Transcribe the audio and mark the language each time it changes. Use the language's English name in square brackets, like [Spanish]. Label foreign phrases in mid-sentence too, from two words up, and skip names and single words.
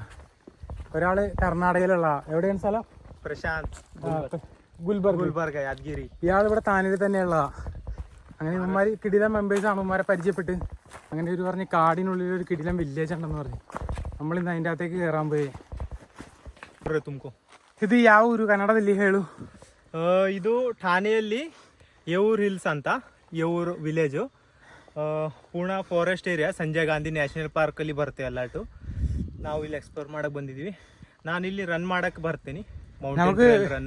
[Malayalam] ഒരാൾ കർണാടകയിലുള്ള എവിടെയാണ് സ്ഥലം? പ്രശാന്ത് ഗുൽബർഗ് യാദ്ഗിരി. ഇയാൾ ഇവിടെ താനയിൽ തന്നെയുള്ളതാ. അങ്ങനെ ഇവന്മാർ കിടിലം മെമ്പേഴ്സാണ്. ഇവന്മാരെ പരിചയപ്പെട്ട് അങ്ങനെ ഒരു പറഞ്ഞ് കാടിനുള്ളിൽ ഒരു കിടിലം വില്ലേജ് ഉണ്ടെന്ന് പറഞ്ഞു. നമ്മളിന്ന് അതിൻ്റെ അകത്തേക്ക് കയറാൻ പോയി. [Kannada] ಇದು ಯಾವ ಊರು ಕನ್ನಡದಲ್ಲಿ ಹೇಳು? ಇದು ಠಾಣೆಯಲ್ಲಿ ಯವ್ವೂರ್ ಹಿಲ್ಸ್ ಅಂತ ಯವ್ವೂರು ವಿಲೇಜು. ಪೂರ್ಣ [English] forest area. [Kannada] ಸಂಜಯ್ ಗಾಂಧಿ ನ್ಯಾಷನಲ್ ಪಾರ್ಕಲ್ಲಿ ಬರುತ್ತೆ ಎಲ್ಲಾಟು. ನಾವು ಇಲ್ಲಿ ಎಕ್ಸ್ಪ್ಲೋರ್ ಮಾಡಕ್ಕೆ ಬಂದಿದ್ದೀವಿ. ನಾನು ಇಲ್ಲಿ ರನ್ ಮಾಡಕ್ಕೆ ಬರ್ತೀನಿ, [English] mountain run.